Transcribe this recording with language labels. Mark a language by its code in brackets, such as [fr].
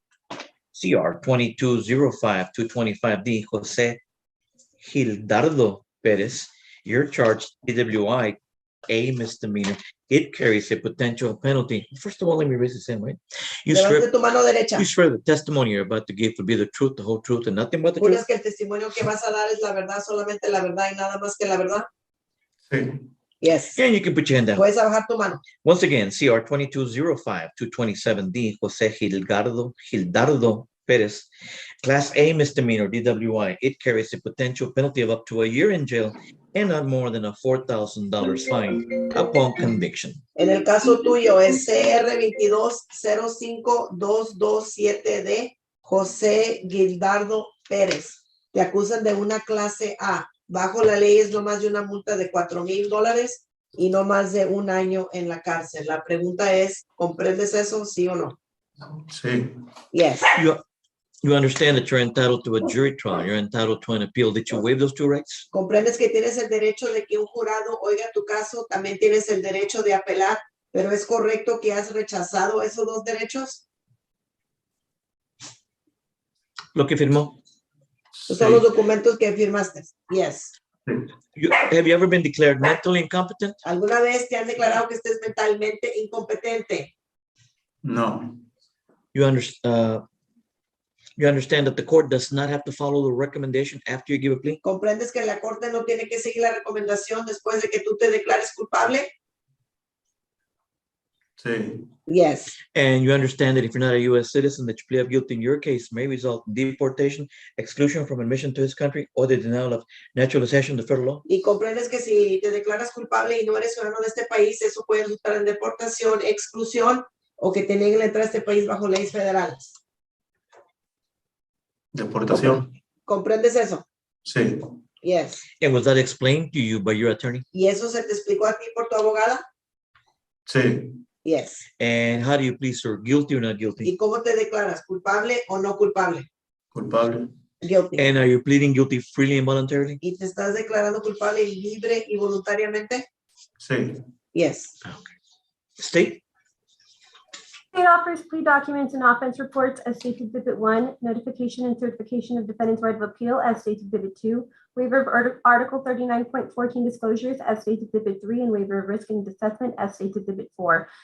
[en] CR 2205-225D, Jose Gildardo Perez, you're charged DWI, a misdemeanor. It carries a potential penalty. First of all, let me raise this in, right? You [es] Levante [en] swear, [es] tu mano derecha. [en] you swear the testimony you're about to give will be the truth, the whole truth, and nothing but the truth? [es] ¿Juras que el testimonio que vas a dar es la verdad, solamente la verdad y nada más que la verdad? Sí. [en] Yes. And you can put your hand down. [es] Puedes bajar tu mano. [en] Once again, CR 2205-227D, Jose Gildardo Perez, Class A misdemeanor, DWI. It carries a potential penalty of up to a year in jail and not more than a $4,000 fine upon conviction. [es] En el caso tuyo es CR 2205227D, José Gildardo Pérez. Te acusan de una clase A. Bajo la ley es no más de una multa de $4,000 y no más de un año en la cárcel. La pregunta es, ¿comprendes eso, sí o no? Sí. [en] Yes. You understand that you're entitled to a jury trial. You're entitled to an appeal. Did you waive those two rights? [es] Comprendes que tienes el derecho de que un jurado oiga tu caso, también tienes el derecho de apelar, pero ¿es correcto que has rechazado esos dos derechos? Lo que firmó. Esos son los documentos que firmaste. [en] Yes. Have you ever been declared mentally incompetent? [es] ¿Alguna vez te han declarado que estés mentalmente incompetente? No. [en] You understand that the court does not have to follow the recommendation after you give a plea? [es] ¿Comprendes que la corte no tiene que seguir la recomendación después de que tú te declares culpable? Sí. [en] Yes. And you understand that if you're not a U.S. citizen, that your plea of guilty in your case may result in deportation, exclusion from admission to this country, or the denial of naturalization to federal law? [es] Y comprendes que si te declaras culpable y no eres ciudadano de este país, eso puede resultar en deportación, exclusión o que te nieguen la entrada a este país bajo leyes federales. Deportación. ¿Comprendes eso? Sí. [en] Yes. And was that explained to you by your attorney? [es] ¿Y eso se te explicó a ti por tu abogada? Sí. [en] Yes. And how do you plead, sir? Guilty or not guilty? [es] ¿Y cómo te declaras? ¿Culpable o no culpable? Culpable. [en] Guilty. And are you pleading guilty freely and voluntarily? [es] ¿Y te estás declarando culpable libre y voluntariamente? Sí. [en] Yes. State? State offers plea documents and offense reports as stated Exhibit 1, notification and certification of defendant's right of appeal as stated Exhibit 2, waiver of Article 39.14 disclosures as stated Exhibit 3, and waiver of risk and assessment as stated Exhibit 4.